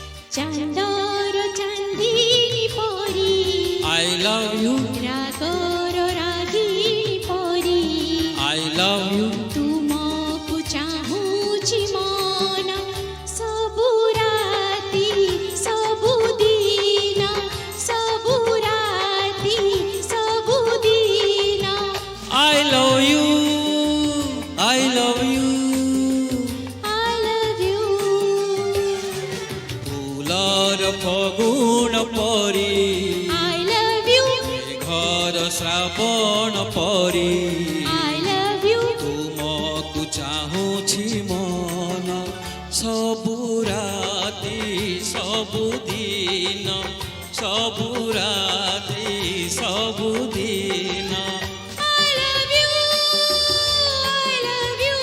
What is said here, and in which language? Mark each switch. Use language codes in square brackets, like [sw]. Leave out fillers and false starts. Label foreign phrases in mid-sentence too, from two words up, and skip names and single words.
[or] ଚାନ୍ଦର ଚାନ୍ଦିନୀ ପରୀ [en] I love you [or] ରାଗର ରାଗିଣୀ ପରୀ [en] I love you [or] ତୁମକୁ ଚାହୁଁଛି ମନ ସବୁ ରାତି ସବୁ ଦିନ ସବୁ ରାତି ସବୁ ଦିନ [en] I love you I love you I love you [or] ଫୁଲର ଫଗୁଣ ପରୀ [en] I love you [or] ଘର ଶ୍ରାବଣ ପରୀ [en] I love you [or] ତୁମକୁ ଚାହୁଁଛି ମନ ସବୁ ରାତି ସବୁ ଦିନ ସବୁ ରାତି ସବୁ ଦିନ [en] I love you I love you